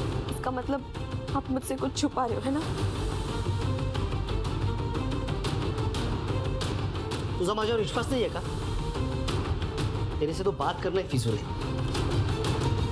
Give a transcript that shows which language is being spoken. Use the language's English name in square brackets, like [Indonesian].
[Hindi] इसका मतलब आप मुझसे कुछ छुपा रहे हो, है ना? [Marathi] तुझा माझ्यावर विश्वास नाही आहे का? [Hindi] तेरे से तो बात करना ही फिजूल है.